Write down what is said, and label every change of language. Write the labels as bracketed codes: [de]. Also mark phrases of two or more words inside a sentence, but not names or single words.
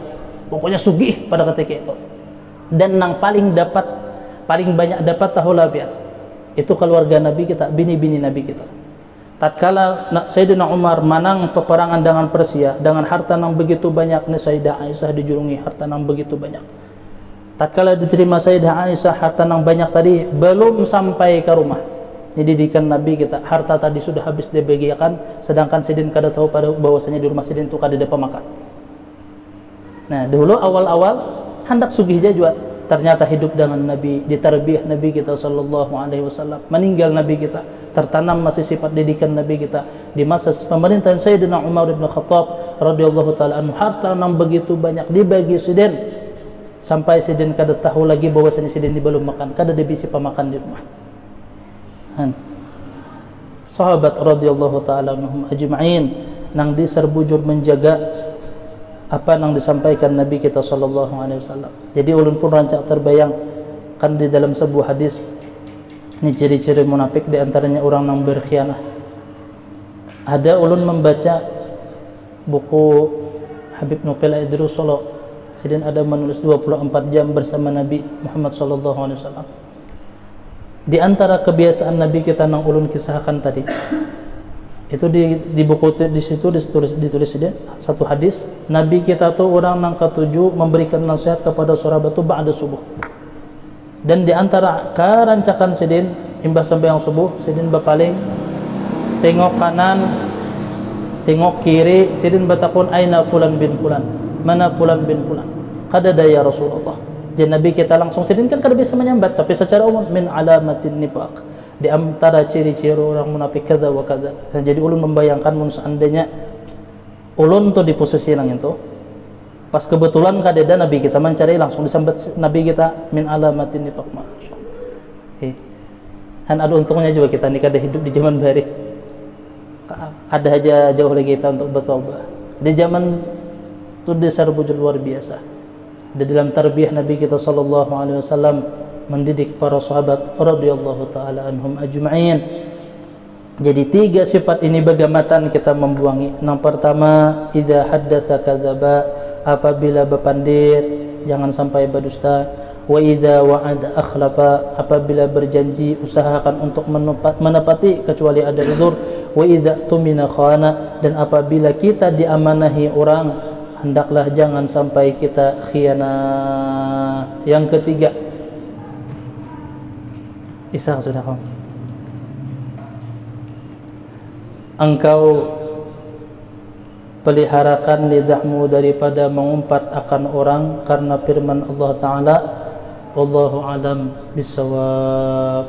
[bjn] Pokoknya sugih pada ketika itu. Dan yang paling banyak dapat tahu labiat itu keluarga Nabi kita, bini-bini Nabi kita. Tatkala Sayyidina Umar menang peperangan dengan Persia dengan harta yang begitu banyak, nih Sayyidah Aisyah dijulungi harta yang begitu banyak. Tatkala diterima Sayyidah Aisyah harta yang banyak tadi, belum sampai ke rumah, Ini didikan Nabi kita. Harta tadi sudah habis dibagikan, sedangkan sidin kada tahu pada bahwasanya di rumah sidin itu kada ada pemakan. Nah, dulu awal-awal hendak sugih juga, ternyata hidup dengan Nabi, ditarbiyah Nabi kita [ar] صلى الله عليه وسلم. [bjn] Meninggal Nabi kita, tertanam masih sifat didikan Nabi kita di masa pemerintahan Sayyidina Umar bin Khattab [ar] رضي الله تعالى عنه. [bjn] Harta yang begitu banyak dibagi sidin sampai sidin kada tahu lagi bahwasanya sidin belum makan, kada ada bisi pemakan di rumah. Sahabat [ar] رضي الله تعالى عنهم أجمعين [bjn] nang diserbujur menjaga apa yang disampaikan Nabi kita [ar] صلى الله عليه وسلم. [bjn] Jadi ulun pun rancak terbayang kan di dalam sebuah hadis ini ciri-ciri munafik, di antaranya orang yang berkhianah. Ada ulun membaca buku Habib Nupel Idrus Solo, sidin ada menulis 24 jam bersama Nabi Muhammad [ar] صلى الله عليه وسلم. [bjn] Di antara kebiasaan Nabi kita nang ulun kisahkan tadi, itu di buku di situ ditulis sidin satu hadis, Nabi kita tuh orang nang ketujuh memberikan nasihat kepada sahabat itu ba'da subuh. Dan di antara karancakan sidin imbas sembahyang subuh, sidin berpaling tengok kanan tengok kiri, sidin bertakun [ar] أين فلان بن فلان, [bjn] mana fulan bin fulan, kada ada [ar] يا رسول الله. [bjn] Jadi Nabi kita langsung sidin kan kada bisa menyambat, tapi secara umum [ar] من علامات النفاق, [bjn] di antara ciri-ciri orang munafik kada wa kada. Dan jadi ulun membayangkan mun seandainya ulun tuh di posisi yang itu, pas kebetulan kadeda Nabi kita mencari langsung disambat Nabi kita [ar] من علامات النفاق. [bjn] Masyaallah. Han ada untungnya juga kita ni kada hidup di zaman baru. Ada aja jauh lagi kita untuk bertobat. Di zaman itu diserbujur luar biasa. Di dalam tarbiyah Nabi kita [ar] صلى الله عليه وسلم [bjn] mendidik para sahabat [ar] رضي الله تعالى عنهم أجمعين. [bjn] Jadi tiga sifat ini bagamatan kita membuangi. Yang pertama, [ar] إذا حدث كذب, [bjn] apabila berpandir jangan sampai berdusta. [ar] وإذا وعد أخلف, [bjn] apabila berjanji usahakan untuk menepati kecuali ada uzur. [ar] وإذا اؤتمن خان, [bjn] dan apabila kita diamanahi orang hendaklah jangan sampai kita khianah. Yang ketiga, Isa sudah kamu, engkau peliharakan lidahmu daripada mengumpat akan orang, karena firman Allah Ta'ala [ar] والله أعلم بالصواب.